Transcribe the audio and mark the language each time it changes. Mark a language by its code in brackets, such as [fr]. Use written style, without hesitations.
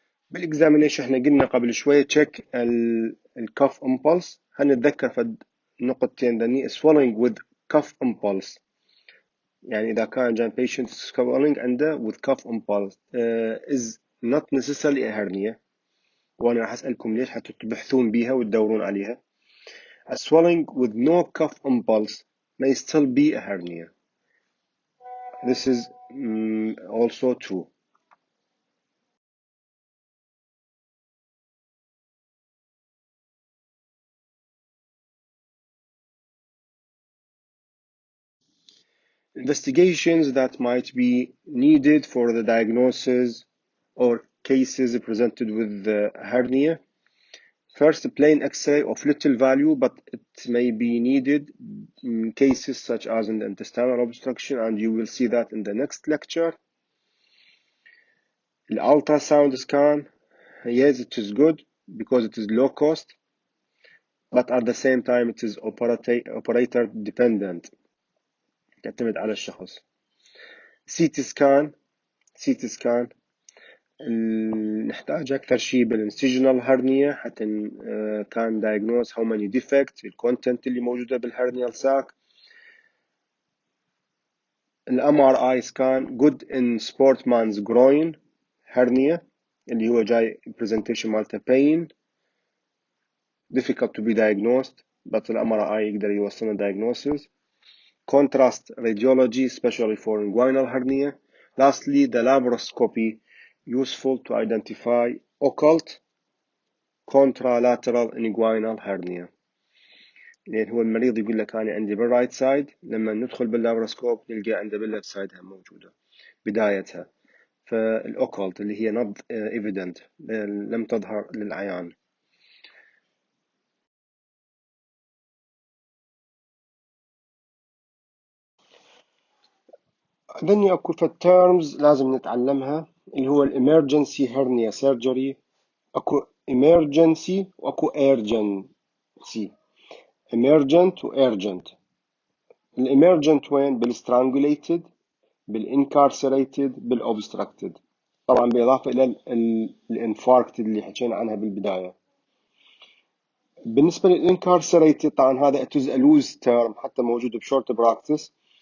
[ar] بالاكزامينيشن احنا قلنا قبل شوية check الكف impulse. هنتذكر في نقطتين ذني [en] swallowing with cuff impulse. [ar] يعني إذا كان جان [en] patient swallowing [ar] عنده [en] with cuff impulse is not necessarily a hernia. [ar] وأنا راح أسألكم ليش حتى تبحثون بيها وتدورون عليها. [en] A swallowing with no cuff impulse may still be a hernia. This is also true. Investigations that might be needed for the diagnosis or cases presented with the hernia. First, a plain X-ray of little value, but it may be needed in cases such as in the intestinal obstruction, and you will see that in the next lecture. The ultrasound scan, yes, it is good because it is low cost, but at the same time it is operator dependent. [ar] تعتمد على الشخص. CT scan نحتاج أكثر شيء بالانسجنال هرنيا حتى كان [en] diagnose how many defects [ar] الكونتنت اللي موجودة بالهرنيال ساك. [en] MRI scan good in sportsman's groin hernia [ar] اللي هو جاي [en] presentation [ar] مالته [en] pain difficult to be diagnosed but MRI [ar] يقدر يوصلنا [en] diagnosis. Contrast radiology especially for inguinal hernia. Lastly, the laparoscopy useful to identify occult contralateral inguinal hernia. [ar] لأن هو المريض يقول لك أنا عندي بالرايت سايد، لما ندخل باللابروسكوب نلقى عنده بالليفت سايد هم موجودة بدايتها. فالأوكولت اللي هي [en] not evident [ar] لم تظهر للعيان. عندنا أكو terms لازم نتعلمها اللي هو emergency hernia surgery. أكو emergency وأكو urgency. emergent و urgent. emergent وين؟ بالstrangulated، بالincarcerated، بالobstructed. طبعا بالإضافة إلى الانفاركت اللي حكينا عنها بالبداية. بالنسبة للincarcerated طبعا هذا [en] it is a loose term [ar] حتى موجود بشورت براكتس.